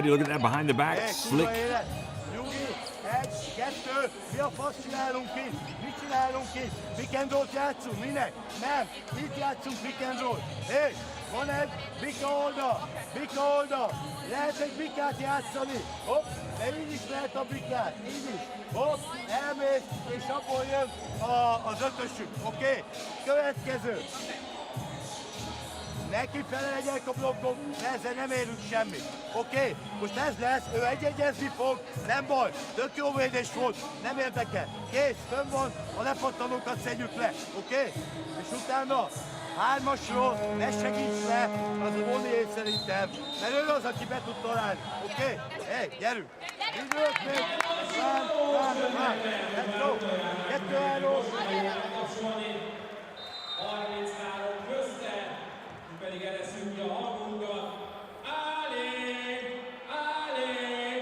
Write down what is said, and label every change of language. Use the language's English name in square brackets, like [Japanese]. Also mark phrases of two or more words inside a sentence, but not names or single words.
[English] Look at that behind the back. Slick. [Hungarian] Mi a fasz csinálunk ki? Mit csinálunk ki? [English] Pick and roll- [Hungarian] t játszunk? Minek? Nem. Itt játszunk [English] pick and roll. [Hungarian] Hé, van egy bika oldal. Lehet egy bikát játszani. Hopp, de így is lehet a bikát. Így is. Hopp, elmész, és abból jön az ötösük. Oké? Következő. neki feleljenek a blokkok, de ezzel nem érünk semmit. Oké? Most ez lesz, ő egyezni fog, nem baj, tök jó védés volt, nem érdekel. Kész, fönn van, a lepattanókat szedjük le, oké? És utána 3-asról ne segíts le, az a Monié szerintem, mert ő az, aki be tud találni, oké? Hey, gyerünk! Időt még! Rám! [English] Let's go! [Hungarian] 2-3! 33 közte, pedig erre szűkje a hangunkat. Állé! Állé!